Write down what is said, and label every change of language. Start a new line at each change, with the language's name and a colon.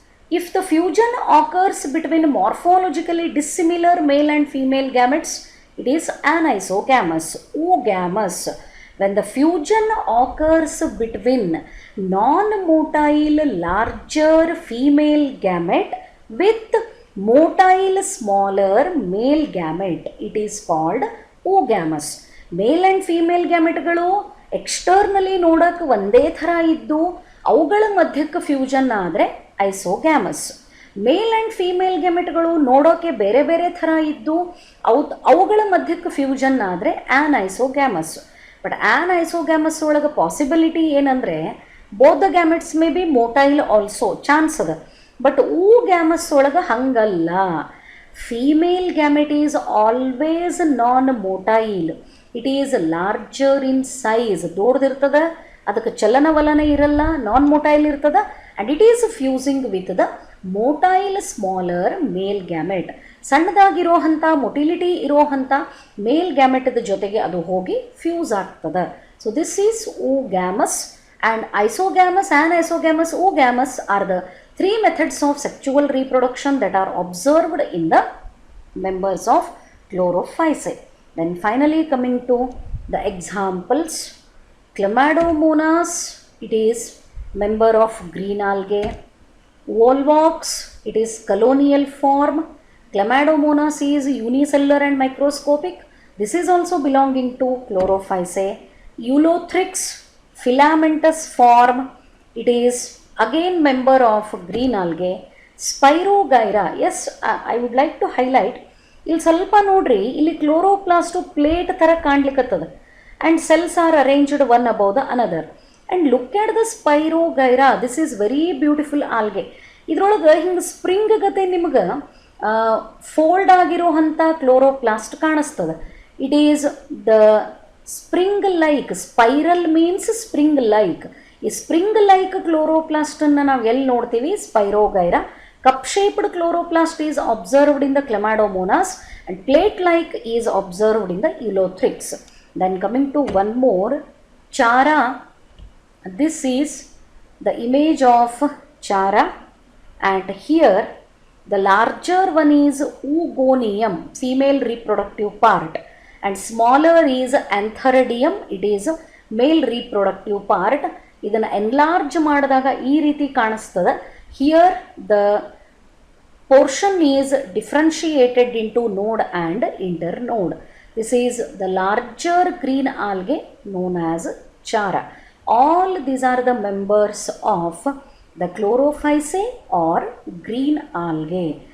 English: If the fusion occurs between morphologically dissimilar male and female gametes, it is anisogamous, oogamous. When the fusion occurs between non-motile larger female gamete with motile smaller male gamete, it is called oogamous.
Kannada: Male and female gameteಗಳು externally ನೋಡೋಕೆ ಒಂದೇ ಥರ ಇದ್ದು ಅವುಗಳ ಮಧ್ಯಕ್ಕೆ fusion ಆದರೆ isogamous. Male and female ಗೆಮೆಟ್ಗಳು ನೋಡೋಕೆ ಬೇರೆ ಬೇರೆ ಥರ ಇದ್ದು ಅವುಗಳ ಮಧ್ಯಕ್ಕೆ ಫ್ಯೂಷನ್ ಆದರೆ an isogamous. But an isogamous ಒಳಗೆ ಪಾಸಿಬಿಲಿಟಿ ಏನಂದರೆ
English: both the gametes may be motile
Kannada: also chance ಅದ. ಬಟ್ ಗ್ಯಾಮಸ್ ಒಳಗೆ ಹಂಗಲ್ಲ.
English: Female gamete is always non motile. It is larger in size,
Kannada: ದೊಡ್ಡದಿರ್ತದೆ, ಅದಕ್ಕೆ ಚಲನವಲನ ಇರಲ್ಲ,
English: Non motile ಇರ್ತದೆ. And it is fusing with the motile smaller male gamete.
Kannada: ಸಣ್ಣದಾಗಿರೋವಂಥ motility ಇರೋವಂಥ ಮೇಲ್ ಗ್ಯಾಮೆಟದ ಜೊತೆಗೆ ಅದು ಹೋಗಿ ಫ್ಯೂಸ್ ಆಗ್ತದೆ.
English: So this is oogamous, and isogamous, anisogamous, oogamous are the 3 methods of sexual reproduction that are observed in the members of chlorophyceae. Then finally coming to the examples, Chlamydomonas, it is member of green algae. Volvox, it is colonial form. Chlamydomonas is unicellular and microscopic. This is also belonging to chlorophyceae. Ulothrix, filamentous form. It is again member of green algae. Spirogyra, yes, I would like to highlight.
Kannada: ಇಲ್ಲಿ ಸ್ವಲ್ಪ ನೋಡ್ರಿ, ಇಲ್ಲಿ chloroplast plate ಥರ ಕಾಣ್ಲಿಕ್ಕತ್ತದ.
English: And cells are arranged one above the another. And look at the spirogyra, this is very beautiful algae.
Kannada: ಇದ್ರೊಳಗೆ ಹಿಂಗೆ spring ಗತೆ ನಿಮ್ಗೆ fold ಆಗಿರೋ ಅಂಥ ಕ್ಲೋರೋಪ್ಲಾಸ್ಟ್ ಕಾಣಿಸ್ತದೆ.
English: It is the spring like, spiral means spring like.
Kannada: ಈ spring like ಕ್ಲೋರೋಪ್ಲಾಸ್ಟನ್ನು ನಾವು ಎಲ್ಲಿ ನೋಡ್ತೀವಿ? Spirogyra.
English: Cup shaped chloroplast is observed in the Chlamydomonas, and plate like is observed in the Ulothrix. Then coming to one more, Chara. This is the image of Chara, and here the larger one is Oogonium, female reproductive part, and smaller is Antheridium, it is male reproductive part.
Kannada: ಇದನ್ನು enlarge ಮಾಡಿದಾಗ ಈ ರೀತಿ ಕಾಣಿಸ್ತದೆ.
English: Here the portion is differentiated into node and internode. This is the larger green algae known as Chara. All these are the members of the chlorophyceae or green algae.